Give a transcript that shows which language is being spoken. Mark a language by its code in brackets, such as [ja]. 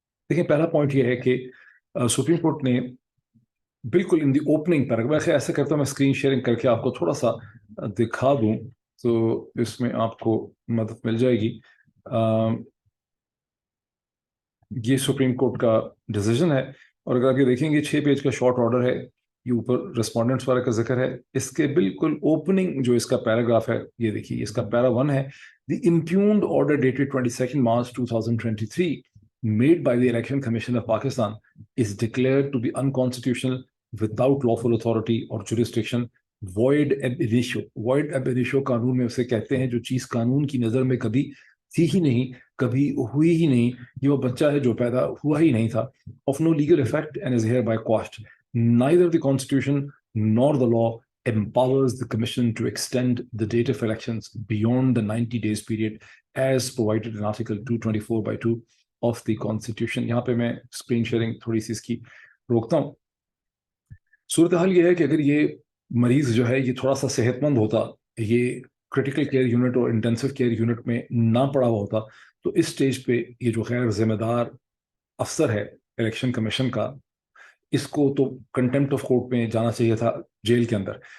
[hi] देखिए, पहला पॉइंट ये है कि सुप्रीम कोर्ट ने बिल्कुल [en] in the opening paragraph, [hi] मैं ऐसा करता हूँ, मैं स्क्रीन शेयरिंग करके आपको थोड़ा सा दिखा दूं तो इसमें आपको मदद मिल जाएगी। ये सुप्रीम कोर्ट का डिसीजन है। और अगर आप ये देखेंगे 6 पेज का शॉर्ट ऑर्डर है, ये ऊपर रिस्पोंडेंट्स वाले का जिक्र है। इसके बिल्कुल ओपनिंग जो इसका पैराग्राफ है, ये देखिए, इसका पैरा 1 है। [en] The impugned order dated 22 March 2023 made by the Election Commission of Pakistan is declared to be unconstitutional without lawful authority or jurisdiction, void ab initio। [hi] void ab initio कानून में उसे कहते हैं जो चीज कानून की नजर में कभी थी ही नहीं, कभी हुई ही नहीं। ये वो बच्चा है जो पैदा हुआ ही नहीं था। [en] of no legal effect and is hereby quashed। Neither the constitution nor the law empowers the commission to extend the date of elections beyond the 90 days period as provided in article 224/2 of the constitution। [hi] यहाँ पे मैं screen sharing थोड़ी सी इसकी रोकता हूँ। सूरत हाल ये है कि अगर ये मरीज जो है ये थोड़ा सा सेहतमंद होता, ये क्रिटिकल केयर यूनिट और इंटेंसिव केयर यूनिट में ना पड़ा हुआ होता, तो इस स्टेज पे ये जो गैर जिम्मेदार अफसर है इलेक्शन कमीशन का, इसको तो कंटेम्प्ट ऑफ कोर्ट में जाना चाहिए था, जेल के अंदर।